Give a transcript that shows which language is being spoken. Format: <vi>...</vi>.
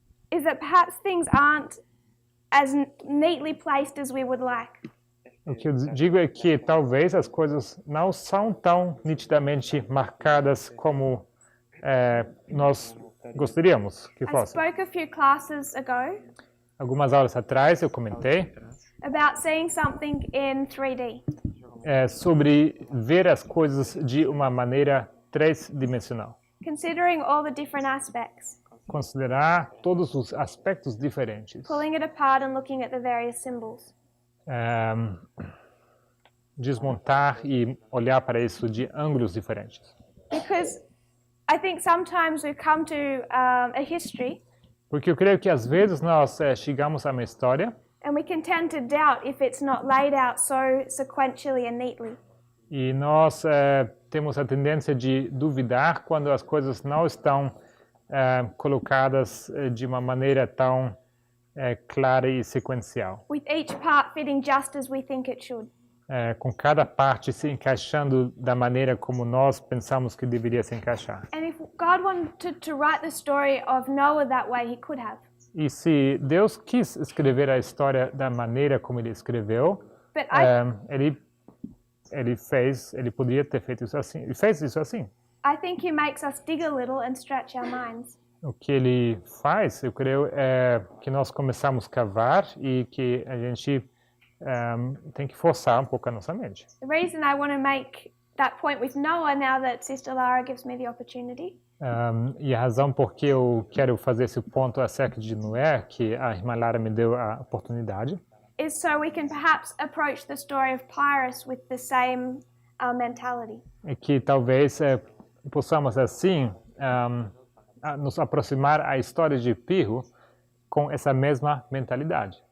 <en>is that perhaps things aren't as neatly placed as we would like.</en> <pt>O que eu digo é que talvez as coisas não são tão nitidamente marcadas como nós gostaríamos que</pt> <en>I</en> <pt>fossem.</pt> <en>spoke a few classes ago</en> <pt>Algumas aulas atrás eu comentei</pt> <en>about seeing something in 3D.</en> <pt>É sobre ver as coisas de uma maneira três-dimensional.</pt> <en>Considering all the different aspects,</en> <pt>Considerar todos os aspectos diferentes.</pt> <en>pulling it apart and looking at the various symbols.</en> <pt>Desmontar e olhar para isso de ângulos diferentes.</pt> <en>Because I think sometimes we come to a history</en> <pt>Porque eu creio que às vezes nós chegamos a uma história</pt> <en>and we can tend to doubt if it's not laid out so sequentially and neatly.</en> <pt>e nós temos a tendência de duvidar quando as coisas não estão colocadas de uma maneira tão clara e sequencial.</pt> <en>With each part fitting just as we think it should.</en> <pt>Com cada parte se encaixando da maneira como nós pensamos que deveria se encaixar.</pt> <en>And if God wanted to write the story of Noah that way, he could have.</en> <pt>E se Deus quis escrever a história da maneira como ele escreveu,</pt> <en>But</en> <pt>ele poderia ter feito isso assim. Ele fez isso assim.</pt> <en>I think he makes us dig a little and stretch our minds.</en> <pt>O que ele faz, eu creio, é que nós começamos a cavar e que a gente tem que forçar um pouco a nossa mente.</pt> <en>The reason I want to make that point with Noah now that Sister Lara gives me the opportunity</en> <pt>E a razão por que eu quero fazer esse ponto acerca de Noé, que a irmã Lara me deu a oportunidade,</pt> <en>is so we can perhaps approach the story of Pyrrhus with the same mentality.</en> <pt>é que talvez possamos assim nos aproximar à história de Pirro com essa mesma mentalidade.</pt>